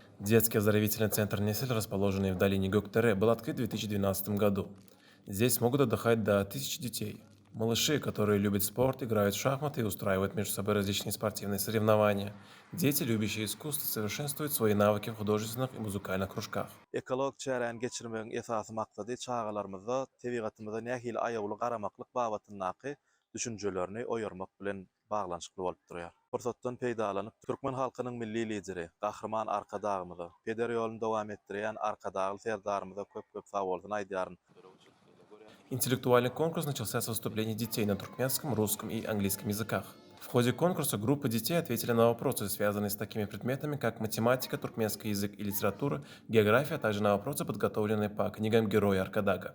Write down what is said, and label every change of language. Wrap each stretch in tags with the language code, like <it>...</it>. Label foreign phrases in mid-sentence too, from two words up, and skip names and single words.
<ru>Детский оздоровительный центр «Несель», расположенный в долине Гөктере, был открыт в 2012 году. Здесь смогут отдыхать до 1000 детей. Малыши, которые любят спорт, играют в шахматы и устраивают между собой различные спортивные соревнования. Дети, любящие искусство, совершенствуют свои навыки в художественных и muzikальных кружках.</ru> <tk>Ekolog çären geçirmegiň esasy maksady çagalarymyzda tebigatymyza nähili aýagly garamaklyk babatyndaky düşünjelerini oýarmak bilen baglanyşykly bolup durýar. Fursatdan peýdalanyp Türkmen halkynyň milli lideri, gahrman arkadagymyza, peder ýoluny dowam etdirýän arkadagy serdarymyza köp sag bolsun aýdýaryn.</tk> <ru>Интеллектуальный конкурс начался с выступлений детей на туркменском, русском и английском языках. В ходе конкурса группы детей ответили на вопросы, связанные с такими предметами, как математика, туркменский язык и литература, география, а также на вопросы, подготовленные по книгам героя Аркадага.</ru>